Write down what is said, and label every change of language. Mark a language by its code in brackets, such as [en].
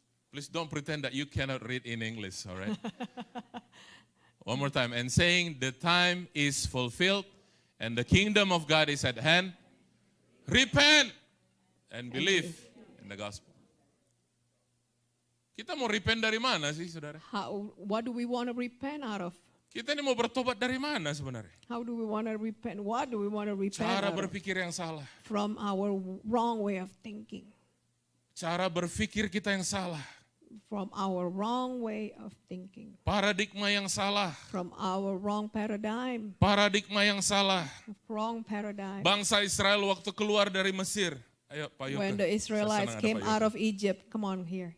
[en] Please don't pretend that you cannot read in English, all right? One more time. And saying the time is fulfilled and the kingdom of God is at hand. Repent and believe in the gospel. [id] Kita mau repent dari mana sih, saudara? [en] What do we want to repent out of? [id] Kita ini mau bertobat dari mana sebenarnya? [en] How do we want to repent? What do we want to repent [id] Cara [en] out of? [id] berpikir yang salah. [en] From our wrong way of thinking. [id] Cara berpikir kita yang salah. [en] From our wrong way of thinking. [id] Paradigma yang salah. [en] From our wrong paradigm. [id] Paradigma yang salah. [en] Wrong paradigm. [id] Bangsa Israel waktu keluar dari Mesir. Ayo Pak Yoke. [en] When the Israelites came out of Egypt, come on here.